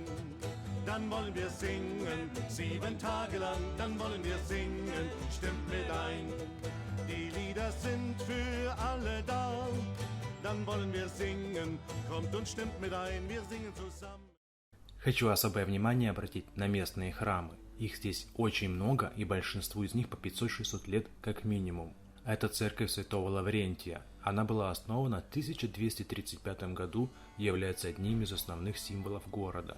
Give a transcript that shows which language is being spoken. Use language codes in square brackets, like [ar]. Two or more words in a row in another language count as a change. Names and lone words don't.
[de] Dann wollen wir singen, 7 Tage lang, dann wollen wir singen, stimmt mit ein. Die Lieder sind für alle da, dann wollen wir singen, kommt und stimmt mit ein, wir singen zusammen. [ru] Хочу особое внимание обратить на местные храмы. Их здесь очень много, и большинству из них по 500-600 лет как минимум. Это церковь Святого Лаврентия. Она была основана в 1235 году и является одним из основных символов города.